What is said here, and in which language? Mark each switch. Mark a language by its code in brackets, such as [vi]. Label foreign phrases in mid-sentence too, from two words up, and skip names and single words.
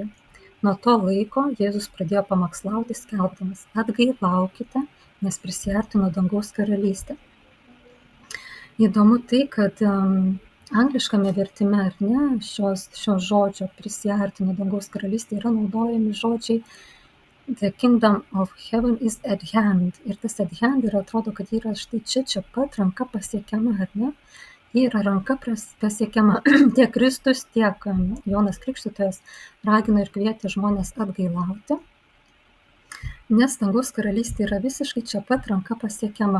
[lt] Nuo to laiko Jėzus pradėjo pamokslauti skelbdamas: atgailaukite, nes prisiartino dangaus karalystė. Įdomu tai, kad angliškame vertime, ar ne, šio žodžio prisiartino dangaus karalystė yra naudojami žodžiai [en] The kingdom of heaven is at hand. [lt] Ir tas [en] at hand [lt] ir atrodo, kad yra štai čia pat ranka pasiekiama, ar ne? Ji yra ranka pasiekiama. Tiek Kristus, tiek Jonas Krikštytojas ragino ir kvietė žmonės atgailauti, nes dangaus karalystė yra visiškai čia pat ranka pasiekiama.